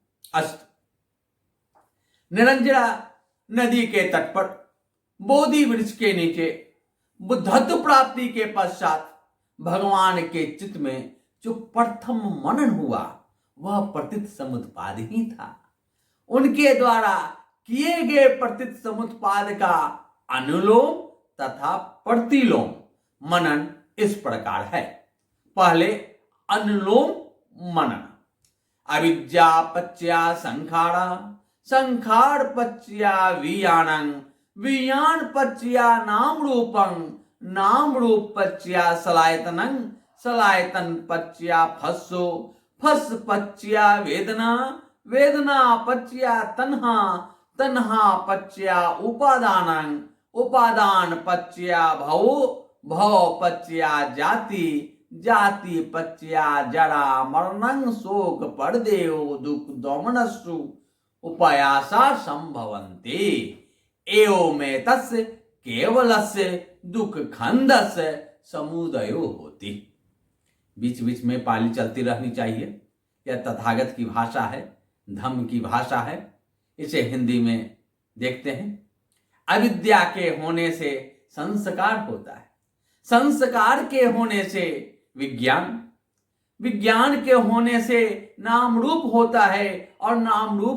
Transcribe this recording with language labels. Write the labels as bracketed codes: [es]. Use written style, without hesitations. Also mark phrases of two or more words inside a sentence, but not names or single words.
[hi] अस्त निरंजरा नदी के तट पर बोधि वृक्ष के नीचे बुद्धत्व प्राप्ति के पश्चात भगवान के चित्त में जो प्रथम मनन हुआ वह प्रतीत समुत्पाद ही था। उनके द्वारा किए गए प्रतीत समुत्पाद का अनुलोम तथा प्रतिलोम मनन इस प्रकार है। पहले अनुलोम मनन, [pi] अविद्या पच्या संखारा, संखार पच्या वियाणं, वियान पच्या नाम रूपं, नाम रूप पच्या सलायतनं, सलायतन पच्या फस्सो, फस पच्या वेदना, वेदना पच्या तन्हा, तन्हा पच्या उपादानं, उपादान पच्या भव, भव पच्या जाति, जाति पच्या जरा मरणं शोक परदेव दुख दोमनस्सु उपयासा संभवन्ति, एवमेतस्य केवलस्य दुख खंदस्य समुदयो होति। [hi] बीच बीच में पाली चलती रहनी चाहिए। यह तथागत की भाषा है, धम्म की भाषा है। इसे हिंदी में देखते हैं। अविद्या के होने से संस्कार होता है, संस्कार के होने से विज्ञान, विज्ञान के होने से नाम रूप होता है और नाम रूप